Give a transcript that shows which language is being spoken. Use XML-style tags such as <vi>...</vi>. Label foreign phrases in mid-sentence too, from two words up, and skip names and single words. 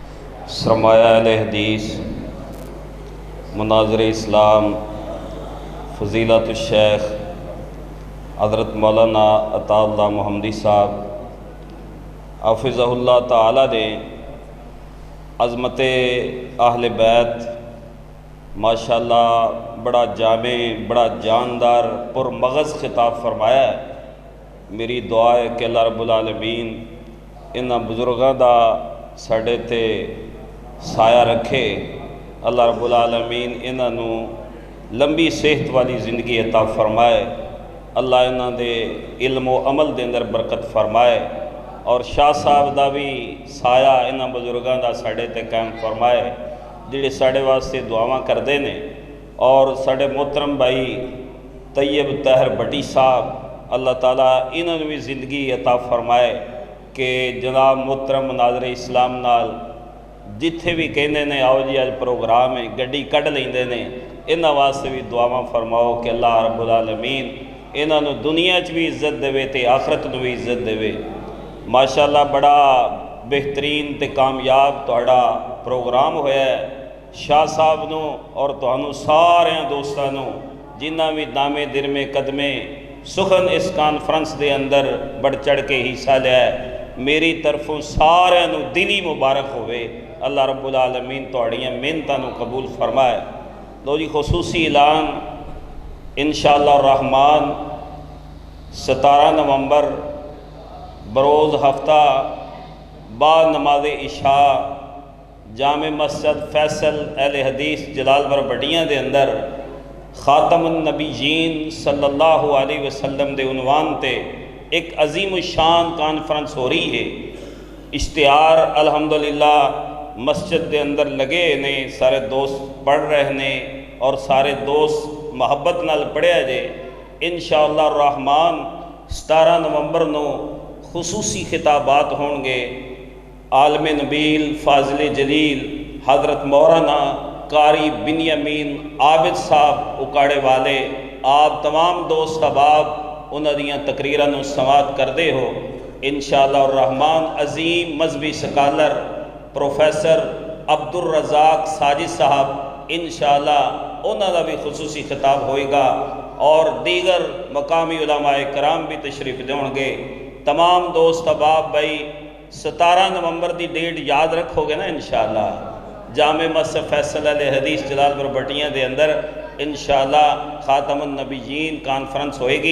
<ur>سرمایہ اہل حدیث، مناظر اسلام، فضیلت الشیخ حضرت مولانا عطا اللہ محمدی صاحب حافظہ اللہ تعالی نے عظمت اہل بیت ماشاءاللہ بڑا جامع بڑا جاندار پر مغز خطاب فرمایا ہے۔</ur> <pa>میری دعا ہے کہ اللہ رب العالمین انہاں بزرگاں دا ساڈے تے سایہ رکھے، اللہ رب العالمین انہاں نو لمبی صحت والی زندگی عطا فرمائے، اللہ انہاں دے علم و عمل دے اندر برکت فرمائے، اور شاہ صاحب دا بھی سایہ انہاں بزرگاں دا ساڈے تے قائم فرمائے جڑے ساڈے واسطے دعاواں کردے نے۔ اور ساڈے محترم بھائی طیب طاہر بٹی صاحب، اللہ تعالیٰ انہاں نو بھی زندگی عطا فرمائے کہ جناب محترم مناظر اسلام نال جتھے بھی کہندے نے آؤ جی اج پروگرام ہے گڈی کڈ لیندے نے، انہاں واسطے بھی دعاواں فرماؤ کہ اللہ رب العالمین انہاں نو دنیا چ بھی عزت دے تے آخرت نو بھی عزت دے۔ ماشاءاللہ بڑا بہترین تے کامیاب تہاڈا پروگرام ہویا ہے۔ شاہ صاحب نو اور تہانوں سارے دوستاں نو جنہاں بھی</pa> <fa>نامے درمے قدمے سخن</fa> <pa>اس کانفرنس دے اندر بڑھ چڑھ کے حصہ لیا ہے، میری طرفوں سارے نو دلی مبارک ہوئے، اللہ رب العالمین تہاڈیاں محنتاں نو قبول فرمائے۔ لو جی خصوصی اعلان انشاءاللہ الرحمن 17 نومبر بروز ہفتہ بعد نماز عشاء جامع مسجد فیصل اہل حدیث جلال پور بٹیاں دے اندر خاتم النبیین</pa> <ar>صلی اللہ علیہ وسلم</ar> <pa>دے عنوان تے ایک عظیم الشان کانفرنس ہو رہی ہے۔ اشتہار الحمدللہ مسجد دے اندر لگے نے، سارے دوست پڑھ رہے نے اور سارے دوست محبت نال پڑھیا جے۔ انشاءاللہ الرحمن 17 نومبر نو خصوصی خطابات ہون گے۔ عالم نبیل فاضل جلیل حضرت مولانا قاری بنیامین عابد صاحب اکاڑے والے، آپ تمام دوست احباب انہاں دیاں تقریراں نو سماعت کردے ہو۔ انشاءاللہ الرحمن عظیم مذہبی سکالر پروفیسر عبدالرزاق ساجد صاحب انشاءاللہ انہاں دا بھی خصوصی خطاب ہوئے گا، اور دیگر مقامی علماء کرام بھی تشریف دیں گے۔ تمام دوست احباب بھائی 17 نومبر دی ڈیٹ یاد رکھو گے نا انشاءاللہ، جامع مسجد فیصل علیہ حدیث جلال پور بٹیاں دے اندر انشاءاللہ خاتم النبیین کانفرنس ہوئے گی۔</pa>